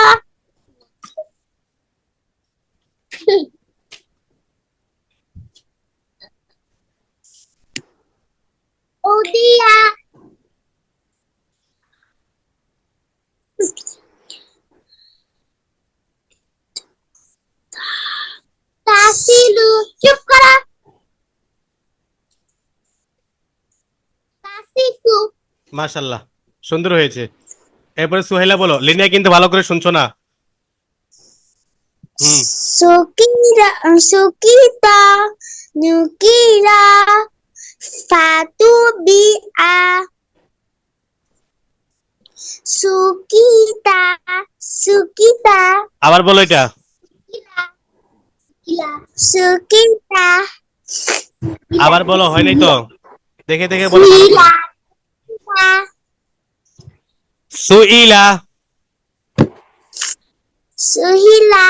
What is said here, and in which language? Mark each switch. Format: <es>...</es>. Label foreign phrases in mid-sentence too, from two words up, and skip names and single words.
<bn>ওদিয়া, তাসিলু, চুপ করা, তাসিফু, মাশাআল্লাহ, সুন্দর হয়েছে। এরপরে সুহাইলা বলো। লিনিয়া কিন্তু ভালো করে শুনছো না। হুম। সুকিরা, সুকিতা, Nukira. Fatubia. Sukita. Sukita. আবার বলো এটা। Sukita. আবার বলো, হয় নাই তো, দেখে দেখে বলো ভালো করে। সুইলা। Suhila.</bn>